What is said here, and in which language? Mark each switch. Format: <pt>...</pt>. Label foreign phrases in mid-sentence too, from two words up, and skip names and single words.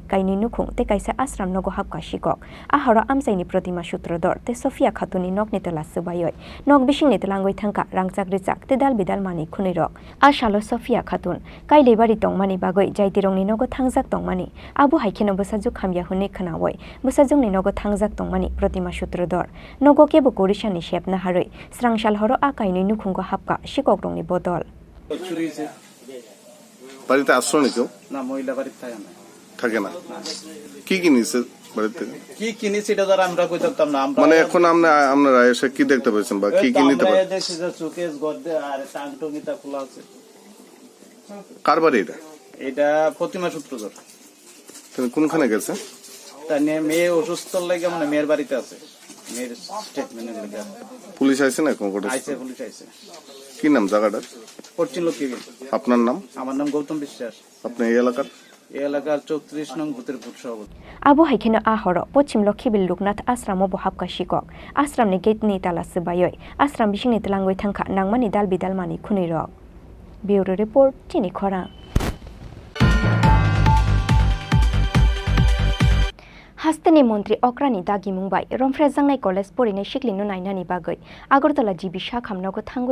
<trp>kaini nukhung te kaisa asram nogo hapka shikok a horo amsaini protima sutrodor te Sofia Khatuni nokni tela subayoi nok bishingni telangoi thangka rangchak rijak te dal bidal mani khunui rok a shalo Sofia Khatun kailei bari tongmani bagoi jaitirongni nogo thangjak tongmani abo haikeno bosaju khamya hune khanawoi bosajungni nogo thangjak tongmani protima sutrodor nogo kebo korishani shepna haroi srangshal horo a kainui nukhungo hapka shikok rongni bodol</trp> <bn>বাড়িতে আসছো না কেউ না মহিলা বাড়িতে থাকে না কি কিনেছে বাড়িতে কি কিনেছে এটা ধর আমরা কই থাকতাম না মানে এখন আপনারা এসে কি দেখতে পাচ্ছেন বা কি কি নিতে পারেন দেখছি যে চোকেস গদ্দে আর টাংটঙ্গিটা খোলা আছে কার বাড়ি এটা এটা প্রতিমা সূত্রধর তুমি কোনখানে গেছে তার নিয়ে মেয়ে অসুস্থ লাগে মানে মেয়ের বাড়িতে আছে মেয়ের স্টেটমেন্টের লাগে পুলিশ আইছে না কোন কোটে আইছে পুলিশ আইছে কি নাম জায়গাটার পশ্চিম লক্ষ্মীবিল আপনার নাম আমার নাম গৌতম বিশ্বাস আপনি এই এলাকার 34 নং বুথের বুথ সভাপতি</bn> <trp>abo haikeno a horo pochim lokhibil luknath asramo bohapka shikok asramni gate ni tala subayoi asram bishingni telangoi thangkha nangmani dal bidal mani khunui rok</trp> <en>bureau report</en> <trp>Chini Khorang Hastani Montri Okrani Dagi Mumbai Romfrejangnai College Porine Shiklino Nainani Bagoi Agartala GB Shakhamnogo Thangoi</trp>